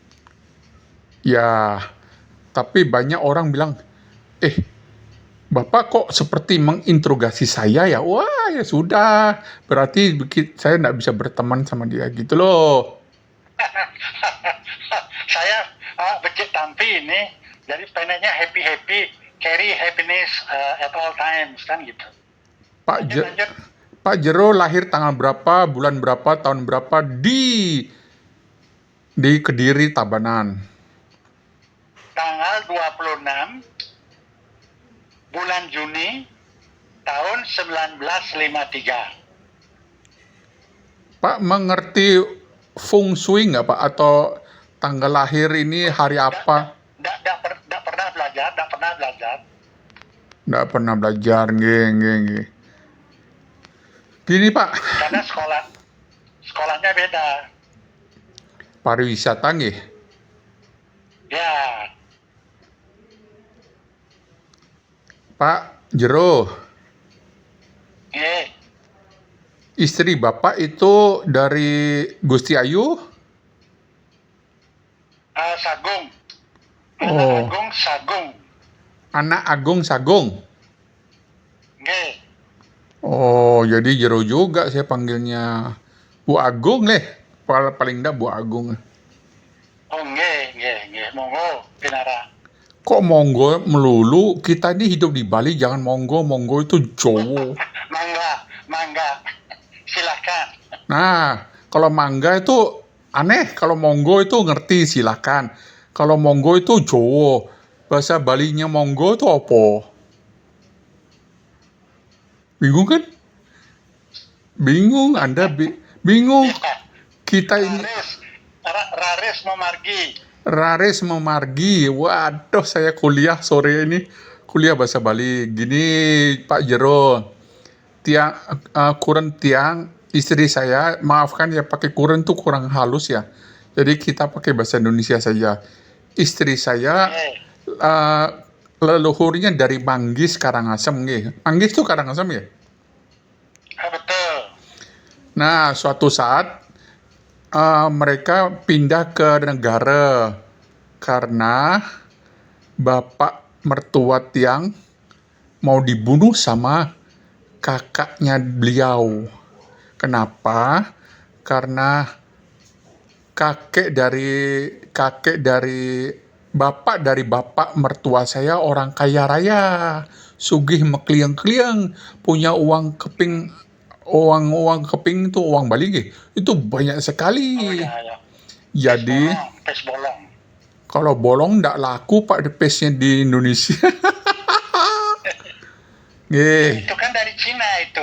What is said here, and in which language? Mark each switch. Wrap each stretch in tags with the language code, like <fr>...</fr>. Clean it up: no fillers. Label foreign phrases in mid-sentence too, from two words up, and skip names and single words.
<id>Ya, tapi banyak orang bilang, Bapak kok seperti menginterogasi saya ya? Wah, ya sudah. Berarti saya nggak bisa berteman sama dia gitu loh. Saya becik tampi ini, jadi pengennya happy,</id> <en>carry happiness at all times,</en> <id>kan gitu. Lanjut. Pak Jero lahir tanggal berapa, bulan berapa, tahun berapa di Kediri, Tabanan? Tanggal 26 bulan Juni tahun 1953. Pak mengerti feng shui nggak Pak? Atau tanggal lahir ini hari apa? Nggak pernah belajar. Nggak pernah belajar, nggih. Gini Pak, Karena sekolahnya beda. pariwisata nggih. Ya, Pak Jero, istri Bapak itu dari Gusti Ayu? Sagung. Oh. Anak Agung Sagung. Nggih. Oh, jadi Jero juga saya panggilnya Bu Agung paling enggak Bu Agung. Oh, nggih. Monggo, pinara. Kok monggo melulu? Kita ini hidup di Bali, jangan monggo itu Jowo. Mangga. Silakan. Nah, kalau mangga itu aneh, kalau monggo itu ngerti silakan. Kalau monggo itu Jowo. Bahasa Balinya monggo itu apa? Bingung kan? Bingung, Anda bingung. Kita ini</id> <ban>Raris memargi.</ban> <id>Waduh, saya kuliah sore ini. Kuliah bahasa Bali. Gini, Pak Jero.</id> <ban>Kuren tiang,</ban> <id>istri saya, maafkan ya pakai kuren tuh kurang halus ya. Jadi kita pakai bahasa Indonesia saja. Istri saya leluhurnya dari Manggis Karangasem nggih. Manggis tuh Karangasem ya? Betul. Nah, suatu saat mereka pindah ke negara karena bapak mertua tiang mau dibunuh sama kakaknya beliau. Kenapa? Karena kakek dari bapak mertua saya orang kaya raya,</id> <ban>sugih mekliang-kliang,</ban> <id>punya uang keping itu uang Bali nggih. Itu banyak sekali. Ya. Jadi</id> <ban>Pes bolong.</ban> <id>kalau bolong ndak laku Pak pesnya di Indonesia. Nggih. Itu kan dari Cina itu.</id>